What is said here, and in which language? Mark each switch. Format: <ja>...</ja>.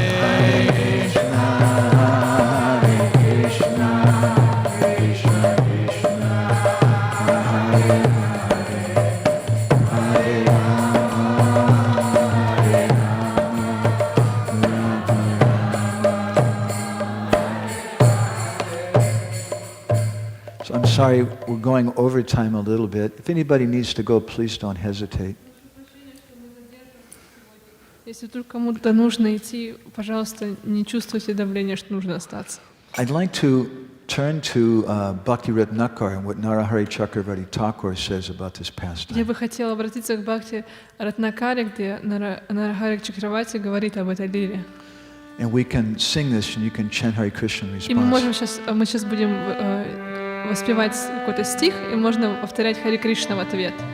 <en>Hare Krishna, Krishna Krishna, Hare Hare, Hare Rama, Hare Rama, So I'm sorry, we're going over time a little bit. If anybody needs to go, please don't hesitate.</en> <ru>Если вдруг кому-то нужно идти, пожалуйста, не чувствуйте давления, что нужно остаться.</ru> <en>I'd like to turn to Bhakti Ratnakar and what Narahari Chakravarti Thakur says about this</en> <ru>Я</ru> <en>pastime.</en> <ru>бы хотела обратиться к Бхакти Ратнакаре, где Нарахари Чакравати говорит об этой лире.</ru> <en>And we can sing this and you can chant Hare Krishna in</en> <ru>И мы</ru> <en>response.</en> <ru>сейчас будем воспевать какой-то стих, и можно повторять Хари Кришна в ответ.</ru>